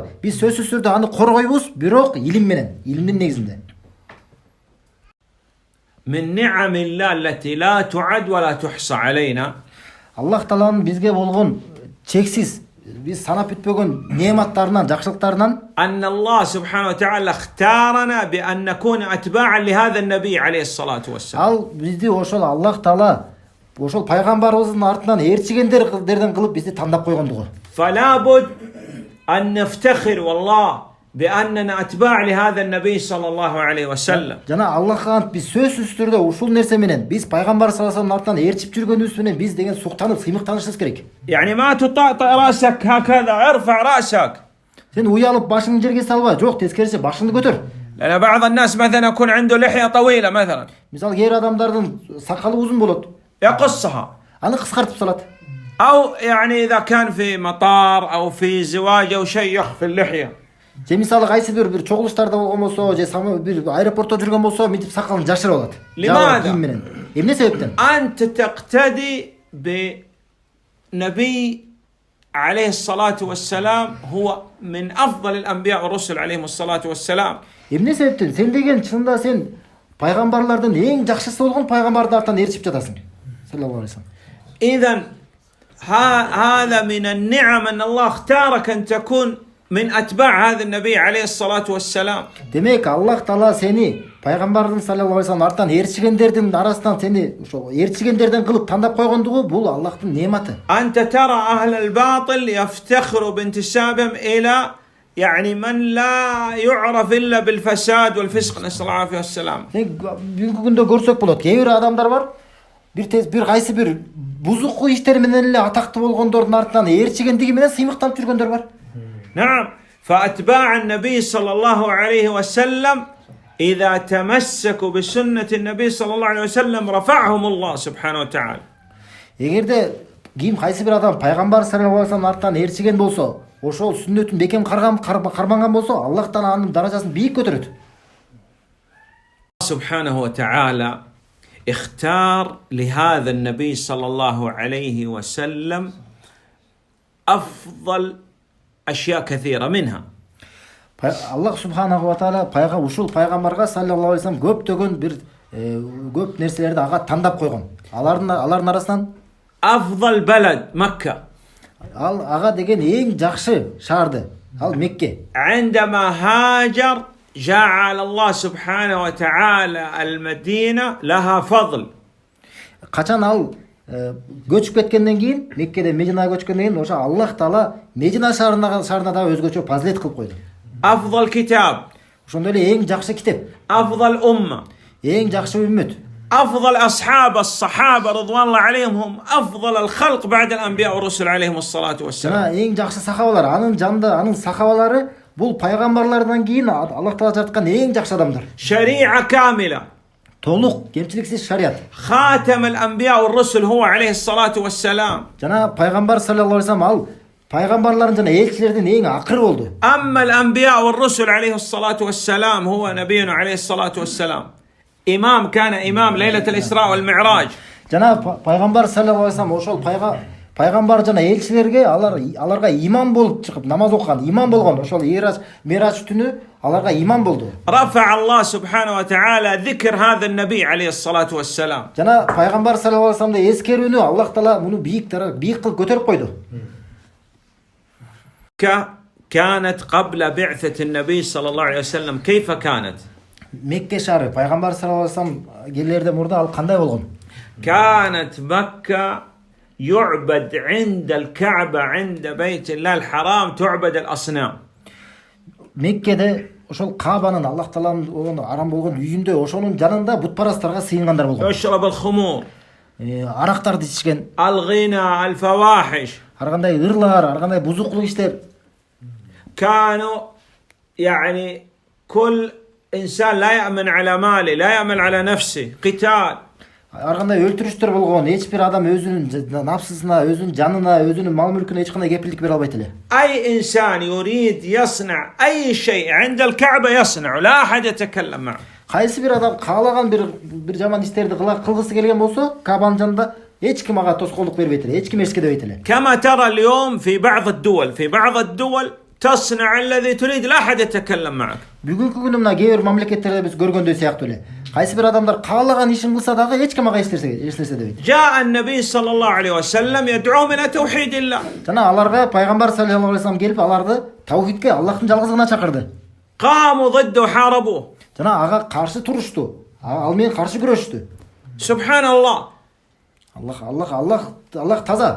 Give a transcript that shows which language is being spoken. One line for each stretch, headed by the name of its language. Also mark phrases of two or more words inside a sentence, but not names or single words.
Kyrgyz: Биз сөзсүз түрдө аны коргойбуз, бирок илим менен, илимдин негизинде.
Arabic: من نعم الله التي لا تعد ولا تحصى علينا
Kyrgyz: Аллах тааланын бизге болгон чексиз, биз санап бүтпөгөн неаматтарынан, жакшылыктарынан
Arabic: أن الله سبحانه وتعالى اختارنا بأن نكون أتباعا لهذا النبي عليه الصلاة والسلام.
Kyrgyz: ал бизди ошол Аллах таала ошол пайгамбарыбыздын артынан ээрчигендерден кылып бизди тандап койгондугу.
Arabic: فلا بد أن نفتخر والله بأننا أتباع لهذا النبي صلى الله عليه وسلم.
Kyrgyz: Жана Аллахка ант биз сөзсүз түрдө ушул нерсе менен биз пайгамбар
Arabic: صلى الله عليه
Kyrgyz: артынан ээрчип жүргөнүбүз менен биз деген суктанып, сыймыктанышыбыз керек.
Arabic: يعني ما تطأطئ رأسك هكذا، ارفع رأسك.
Kyrgyz: Сен уялып башыңды жерге салба, жок, тескерисинче башыңды көтөр.
Arabic: لأن بعض الناس مثلا يكون عنده لحية طويلة مثلا
Kyrgyz: Мисалы кээ адамдардын сакалы узун болот.
Arabic: يقصها،
Kyrgyz: Аны кыскартып салат.
Arabic: أو يعني إذا كان في مطار أو في زواج أو شيء يخفي اللحية.
Kyrgyz: Же мисалы кайсы бир чогулуштарда болгон болсо, же бир аэропортто жүргөн болсо, мынтип сакалын жашырып алат.
Arabic: Лимада?
Kyrgyz: Кийим менен. Эмне себептен?
Arabic: أنت تقتدي بنبي عليه الصلاة والسلام هو من أفضل الأنبياء والرسل عليهم الصلاة والسلام.
Kyrgyz: Эмне себептен? Сен деген чынында сен пайгамбарлардын эң жакшысы болгон пайгамбардын артынан ээрчип жатасың.
Arabic: صلى الله عليه وسلم. إذن هذا من النعم أن الله اختارك أن تكون من أتباع هذا النبي عليه الصلاة والسلام.
Kyrgyz: Демек, Аллах таала сени пайгамбардын
Arabic: صلى الله عليه وسلم
Kyrgyz: артынан ээрчигендердин арасынан сени ошо ээрчигендерден кылып тандап койгондугу бул Аллахтын неаматы.
Arabic: أنت ترى أهل الباطل يفتخروا بانتسابهم إلى يعني من لا يعرف إلا بالفساد والفسق، نسأل الله العافية والسلام.
Kyrgyz: Бүгүнкү күндө көрсөк болот. Кээ бир адамдар бар, бир кайсы бир бузук иштер менен эле атактуу болгондордун артынан ээрчигендиги менен сыймыктанып жүргөндөр бар.
Arabic: نعم، فأتباع النبي صلى الله عليه وسلم إذا تمسكوا بسنة النبي صلى الله عليه وسلم رفعهم الله سبحانه وتعالى.
Kyrgyz: Эгерде кайсы бир адам пайгамбар
Arabic: صلى الله عليه وسلم
Kyrgyz: артынан ээрчиген болсо, ошол сүннөтүн бекем карманган болсо, Аллах таала анын даражасын бийик көтөрөт.
Arabic: سبحانه وتعالى اختار لهذا النبي صلى الله عليه وسلم أفضل أشياء كثيرة منها.
Kyrgyz: Аллах
Arabic: سبحانه وتعالى
Kyrgyz: ушул пайгамбарга
Arabic: صلى الله عليه وسلم
Kyrgyz: көптөгөн бир көп нерселерди ага тандап койгон. Алардын арасынан
Arabic: أفضل بلد مكة.
Kyrgyz: ал ага деген эң жакшы шаарды, ал Мекке.
Arabic: عندما هاجر جعل الله سبحانه وتعالى المدينة لها فضل.
Kyrgyz: Качан ал көчүп кеткенден кийин, Меккеден Мединага көчкөндөн кийин, ошо Аллах таала Медина шаарына да өзгөчө фазилет кылып койду.
Arabic: أفضل كتاب.
Kyrgyz: Ошондой эле эң жакшы китеп,
Arabic: أفضل أمة.
Kyrgyz: эң жакшы үммөт.
Arabic: أفضل أصحاب الصحابة رضوان الله عليهم هم أفضل الخلق بعد الأنبياء والرسل عليهم الصلاة والسلام.
Kyrgyz: Жана эң жакшы сахабалар, анын жанында анын сахабалары бул пайгамбарлардан кийин Аллах таала жараткан эң жакшы адамдар.
Arabic: شريعة كاملة.
Kyrgyz: Толук, кемчиликсиз шарият.
Arabic: خاتم الأنبياء والرسل هو عليه الصلاة والسلام.
Kyrgyz: Жана пайгамбар
Arabic: صلى الله عليه وسلم
Kyrgyz: ал пайгамбарлардын жана элчилердин эң акыры болду.
Arabic: أما الأنبياء والرسل عليه الصلاة والسلام هو نبينا عليه الصلاة والسلام. إمام، كان إمام ليلة الإسراء والمعراج.
Kyrgyz: Жана пайгамбар
Arabic: صلى الله عليه وسلم
Kyrgyz: ошол пайгамбар жана элчилерге аларга имам болуп чыгып намаз окуган, имам болгон. Ошол Мирач түнү аларга имам болду.
Arabic: رفع الله سبحانه وتعالى ذكر هذا النبي عليه الصلاة والسلام.
Kyrgyz: Жана пайгамбар
Arabic: صلى الله عليه وسلم
Kyrgyz: эскерүүнү Аллах таала муну бийик кылып көтөрүп койду.
Arabic: كانت قبل بعثة النبي صلى الله عليه وسلم كيف كانت؟
Kyrgyz: Мекке шаары пайгамбар
Arabic: صلى الله عليه وسلم
Kyrgyz: келерден мурда ал кандай болгон?
Arabic: كانت مكة يعبد عند الكعبة عند بيت الله الحرام تعبد الأصنام.
Kyrgyz: Меккеде ошол Кабанын Аллах тааланын арам болгон үйүндө ошонун жанында бутпарастарга сыйынгандар болгон.
Arabic: يشرب الخمور.
Kyrgyz: Арактарды ичишкен.
Arabic: الغنى، الفواحش.
Kyrgyz: Ар кандай ырлар, ар кандай бузуклук иштер.
Arabic: كانوا يعني كل إنسان لا يأمن على ماله، لا يأمن على نفسه، قتال.
Kyrgyz: ар кандай өлтүрүштөр болгон, эч бир адам өзүнүн напсысына, өзүнүн жанына, өзүнүн мал мүлкүнө эч кандай кепилдик бере албайт эле.
Arabic: أي إنسان يريد يصنع أي شيء عند الكعبة يصنع لا أحد يتكلم معه.
Kyrgyz: Кайсы бир адам каалаган бир жаман иштерди кылгысы келген болсо, Кабанын жанында эч ким ага тоскоолдук бербейт эле, эч ким эчке дебейт эле.
Arabic: كما ترى اليوم في بعض الدول تصنع الذي تريد لا أحد يتكلم معك.
Kyrgyz: Бүгүнкү күнү мына кээ бир мамлекеттерде биз көргөндөй сыяктуу эле. Кайсы бир адамдар каалаган ишин кылса дагы эч ким ага эч нерсе дебейт.
Arabic: جاء النبي صلى الله عليه وسلم يدعوهم إلى توحيد الله.
Kyrgyz: Жана аларга пайгамбар
Arabic: صلى الله عليه وسلم
Kyrgyz: келип аларды таухидке, Аллахтын жалгызыгына чакырды. قاموا ضده وحاربوه. Жана ага каршы турушту. Ал менен каршы күрөштү.
Arabic: سبحان الله.
Kyrgyz: Аллах таза.